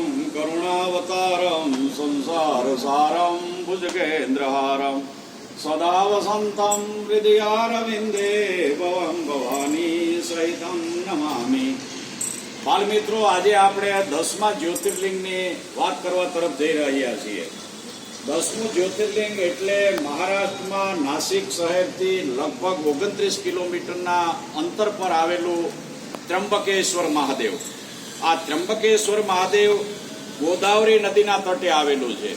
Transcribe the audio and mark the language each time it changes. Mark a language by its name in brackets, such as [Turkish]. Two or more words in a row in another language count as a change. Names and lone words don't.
[Sanskrit] करुणावतारं संसारसारं भुजगेन्द्रहारं सदा वसन्तं हृदयारविन्दे भवं भवानी सहितं नमामि। [Hindi] बाल मित्रों, [Gujarati] આજે આપણે 10મા જ્યોતિર્લિંગની વાત કરવા તરફ જઈ રહ્યા છીએ। 10મું જ્યોતિર્લિંગ એટલે મહારાષ્ટ્રમાં નાસિક શહેરથી લગભગ 29 કિલોમીટરના અંતર પર આવેલું ત્ર્યંબકેશ્વર મહાદેવ। આ ત્ર્યંબકેશ્વર મહાદેવ ગોદાવરી નદીના તટે આવેલું છે।